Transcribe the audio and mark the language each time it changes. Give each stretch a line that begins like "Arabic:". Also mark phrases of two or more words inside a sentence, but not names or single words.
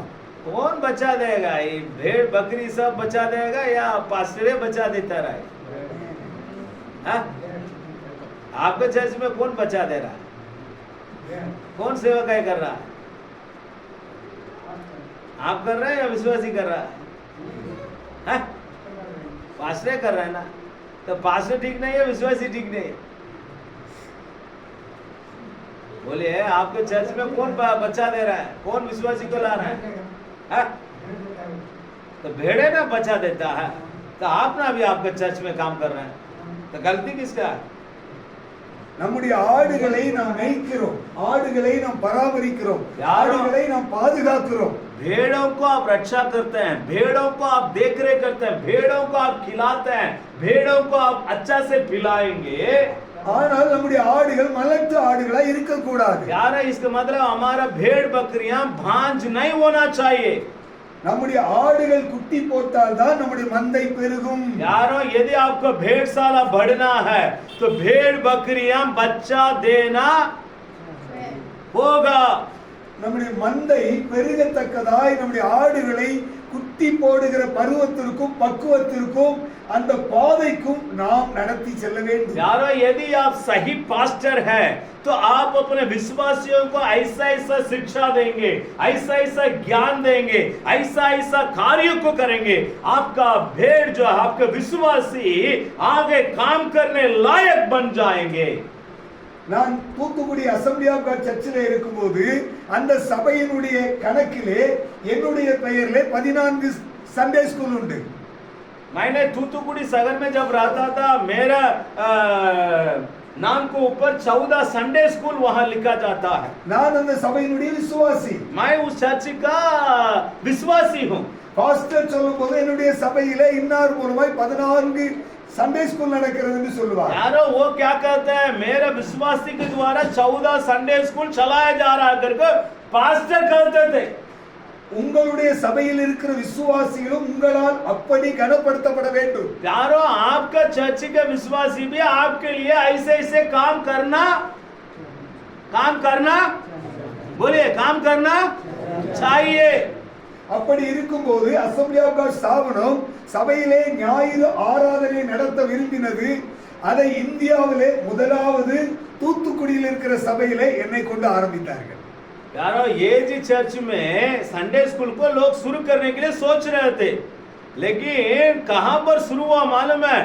Hindi: कौन बचा देगा? ये भेड़ बकरी सब बचा देगा या पास्टरे बचा देता रहे? आपके चर्च में कौन बचा दे रहा है? कौन सेवक है कर रहा है? आप कर रहे हैं या विश्वासी कर रहा है? पास्टरे कर रहे हैं ना. तो पास्टर ठीक नहीं है, विश्वासी ठीक नहीं है. बोलिए आपके चर्च में कौन बच्चा दे रहा है, कौन विश्वासी को ला रहा है? तो भेड़े ना बचा देता है तो आप ना भी आपके चर्च में काम कर रहे हैं, तो गलती किसका है?
Tamil: நம்முடைய ஆடுகளை நாம் மேய்க்கிறோம், ஆடுகளை நாம் பராமரிக்கிறோம், ஆடுகளை நாம் பாதுகாக்கிறோம்.
Hindi: भेड़ों को आप रक्षा करते हैं, भेड़ों को आप देखरेख करते हैं, भेड़ों को आप खिलाते हैं, भेड़ों को आप अच्छा से पिलाएंगे.
Tamil: ஆனால் நம்முடைய ஆடுகள் மலட்டு ஆடுகளா இருக்க கூடாது.
Hindi: यार इसका मतलब हमारा भेड़ बकरियां भांज नहीं होना चाहिए.
Tamil: நம்முடைய ஆடுகள் குட்டி போட்டால் தான் நம்முடைய மந்தை பெருகும்.
Hindi: यारो यदि आपको भेड़शाला बढ़ना है तो भेड़ बकरियां बच्चा देना होगा.
Tamil: நம்முடைய மந்தை பெருகத்தக்கதாய் நம்முடைய ஆடுகளை குட்டி போடுகிற பருவத்திற்கும் பக்குவத்திற்கும் அந்த பாதைக்கும் நாம் நடத்தி செல்ல வேண்டும்.
Hindi: यारो यदि आप सही पास्टर है तो आप अपने विश्वासियों को ऐसा ऐसा शिक्षा देंगे, ऐसा ऐसा ज्ञान देंगे, ऐसा ऐसा कार्य को करेंगे, आपका भेड़ जो है, आपके विश्वासी आगे काम करने लायक बन जाएंगे.
Tamil: நான் தூத்துக்குடி அசெம்பிளி ஆஃப் காட் சர்ச்சில் இருக்கும்போது அந்த சபையினுடைய கணக்கிலே என்னுடைய பெயரிலே 14
English: Sunday school
Tamil: உண்டு.
Hindi: मैंने तूतुकुड़ी शहर में जब रहता था मेरा नाम को ऊपर 14
English: Sunday school
Hindi: वहां लिखा जाता है.
Tamil: நான் அந்த சபையினுடைய விசுவாசி.
Hindi: मैं उस चर्च का विश्वासी हूं.
Tamil: பாஸ்டர் சொல்லும்போது என்னுடைய சபையிலே இன்னார் மூலமாய் 14
English: Sunday school
Tamil: நடக்கிறதுன்னு சொல்லுவார்.
Hindi: यारो वो क्या कहते हैं मेरे विश्वासी के द्वारा 14
English: Sunday school
Hindi: चलाया जा रहा है करके पास्टर कहते थे.
Tamil: உங்களுடைய சபையில் இருக்கிற விசுவாசிகளும் உங்களால் அப்படி கனப்படுத்தப்பட வேண்டும்.
Hindi: यारो आपका चर्च के विश्वासी भी आपके लिए ऐसे ऐसे काम करना बोलिए काम करना चाहिए.
Tamil: அப்படி இருக்கும்போது அசெம்பிளி ஆஃப் காட் ஸ்தாபனம் சபையிலே ஞாயிறு ஆராதனை நடத்த விரும்பினது. அதை இந்தியாவிலே முதலாவது தூத்துக்குடியில் இருக்கிற சபையிலே என்னை கொண்டு ஆரம்பித்தார்கள்.
Hindi: यारो ये जी चर्च में
English: Sunday school
Hindi: को लोग शुरू करने के लिए सोच रहे थे, लेकिन कहां पर शुरू हुआ मालूम है?